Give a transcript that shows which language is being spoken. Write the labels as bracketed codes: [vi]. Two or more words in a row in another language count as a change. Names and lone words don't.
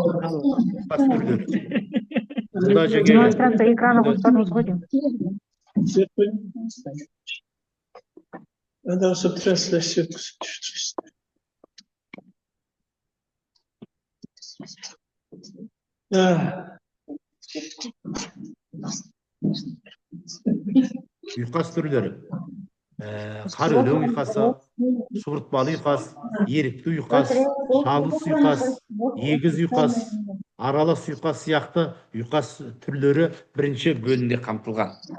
[ru] Демонстрация экрана [kk] болып тұрмыз. [ru] Надо, чтобы трансляцию [kk] ұйқас түрлері. Қар өлең ұйқасы, суыртпалы ұйқас, ерікті ұйқас, шалыс ұйқас, егіз ұйқас, аралас ұйқас сияқты ұйқас түрлері бірінші бөлімде қамтылған.